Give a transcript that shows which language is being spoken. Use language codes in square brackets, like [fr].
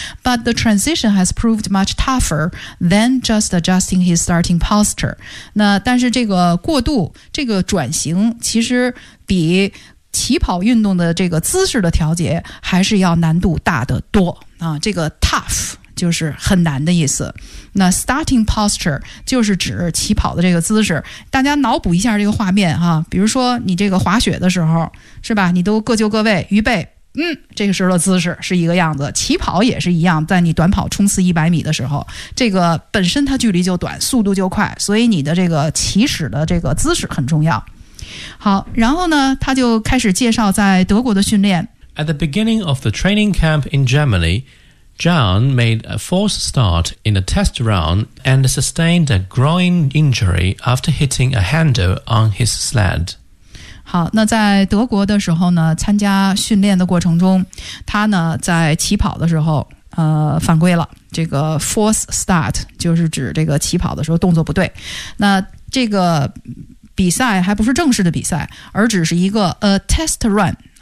[en] But the transition has proved much tougher than just adjusting his starting posture. [zh] 那但是这个过渡，这个转型其实比起跑运动的这个姿势的调节还是要难度大得多啊。这个 tough 就是很难的意思，那 starting posture 就是指起跑的这个姿势。大家脑补一下这个画面哈、啊，比如说你这个滑雪的时候是吧，你都各就各位预备，嗯，这个时候的姿势是一个样子，起跑也是一样，在你短跑冲刺100米的时候，这个本身它距离就短，速度就快，所以你的这个起始的这个姿势很重要。好，然后呢他就开始介绍在德国的训练。 [en] At the beginning of the training camp in GermanyJohn made a false start in a test round and sustained a groin injury after hitting a handle on his sled. [zh] 好，那在德国的时候呢，参加训练的过程中，他呢在起跑的时候犯规了。这个 false start 就是指这个起跑的时候动作不对。那这个比赛还不是正式的比赛，而只是一个 a test run。